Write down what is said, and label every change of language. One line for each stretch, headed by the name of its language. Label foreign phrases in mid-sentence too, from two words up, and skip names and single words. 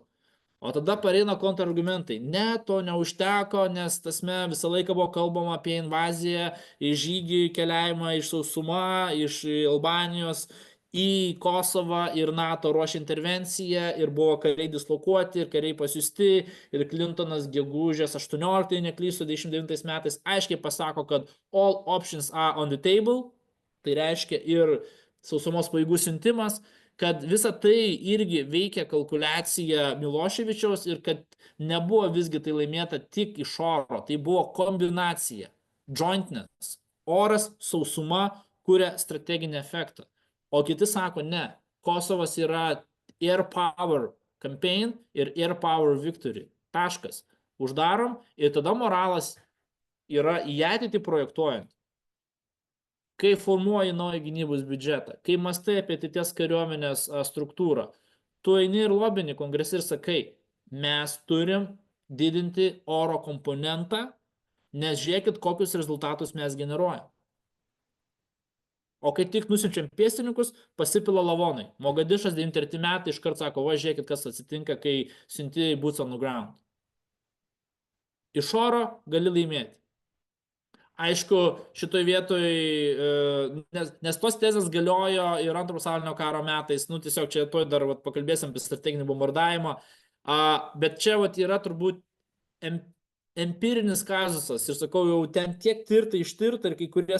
Lithuanian: O tada pareina kontrargumentai. Ne, to neužteko, nes tasme visą laiką buvo kalbama apie invaziją, žygį, keliavimą iš sausuma, iš Albanijos į Kosovą ir NATO ruošė intervenciją ir buvo kariai dislokuoti ir kariai pasiusti ir Clintonas gegužės 18, neklystu, 29 metais aiškiai pasako, kad
English: all options are on the table,
Lithuanian: tai reiškia ir sausumos pajėgų siuntimas, kad visa tai irgi veikia kalkuliacija Miloševičiaus ir kad nebuvo visgi tai laimėta tik iš oro, tai buvo kombinacija, jointness, oras, sausuma kuria strateginį efektą. O kiti sako, ne, Kosovas yra
English: air power campaign
Lithuanian: ir
English: air power victory.
Lithuanian: Taškas. Uždarom ir tada moralas yra į ateitį projektuojant. Kai formuoji naują gynybos biudžetą, kai mastai apie ateities kariuomenės struktūrą, tu eini ir lobini kongrese ir sakai, mes turim didinti oro komponentą, nes žiūrėkit, kokius rezultatus mes generuojam. O kai tik nusiunčiam pėstininkus, pasipila lavonai. Mogadišas 93 metai iškart sako, va, žiūrėkit, kas atsitinka, kai siunti
English: boots on the ground.
Lithuanian: Iš oro gali laimėti. Aišku, šitoj vietoj, nes tos tezės galiojo ir Antro pasaulinio karo metais, nu tiesiog čia tuoj dar pakalbėsim apie strateginį bombardavimą, bet čia yra turbūt empirinis kazusas ir sakau, jau ten tiek tirta, ištirta ir kai kurie